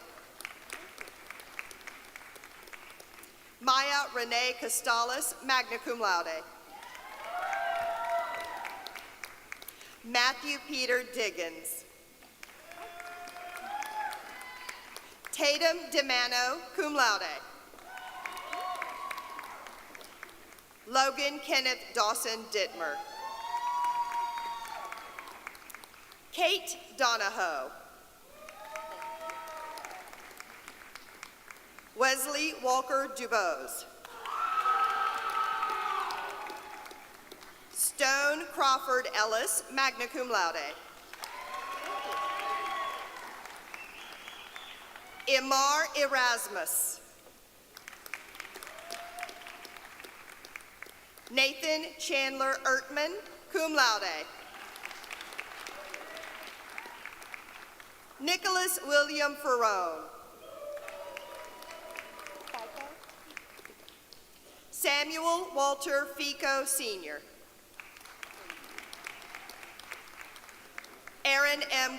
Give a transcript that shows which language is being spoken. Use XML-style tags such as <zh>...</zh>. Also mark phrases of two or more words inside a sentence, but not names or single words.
<en>Maya Renee Costales,</en> <la>magna cum laude.</la> <en>Matthew Peter Diggins. Tatum DeMano,</en> <la>cum laude.</la> <en>Logan Kenneth Dawson Dittmer. Kate Donahoe. Wesley Walker Dubose. Stone Crawford Ellis,</en> <la>magna cum laude.</la> <en>Imar Erasmus. Nathan Chandler Ertman,</en> <la>cum laude.</la> <en>Nicholas William Ferrone. Samuel Walter Fico, Sr. Aaron M.</en>